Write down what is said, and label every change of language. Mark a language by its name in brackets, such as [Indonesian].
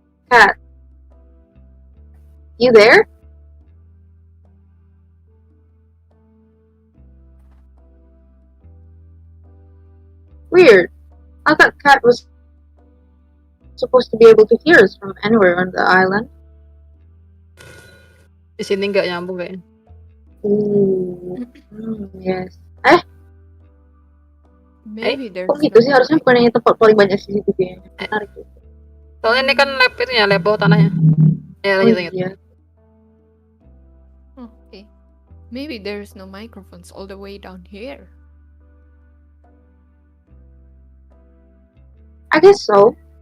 [English] Cat, you there? Weird. I thought Cat was supposed to be able to hear us from anywhere on the island. [Indonesian] Di sini nggak nyambung kayaknya. [English] Ooh. Yes. Maybe there's [Indonesian] Kok gitu sih? Harusnya bukan yang tempat paling banyak CCTV-nya. Menarik gitu. Soalnya ini kan lab itu ya, lab bawah tanahnya. Ya, lanjut, lanjut. Iya. [English] Okay. Maybe there's no microphones all the way down here. I guess so.